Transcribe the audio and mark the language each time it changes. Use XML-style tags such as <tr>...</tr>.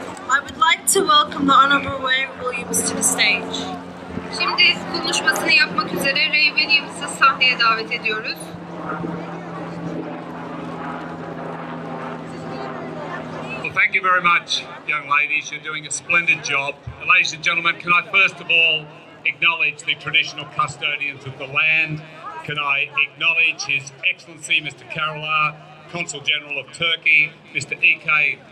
<en>I would like to welcome the Honorable Ray Williams to the stage.</en> <tr>Şimdi konuşmasını yapmak üzere Ray Williams'ı sahneye davet ediyoruz.</tr> <en>Well, thank you very much, young ladies. You're doing a splendid job. Ladies and gentlemen, can I first of all acknowledge the traditional custodians of the land? Can I acknowledge His Excellency Mr. Karalar, Consul General of Turkey, Mr. E.K.</en>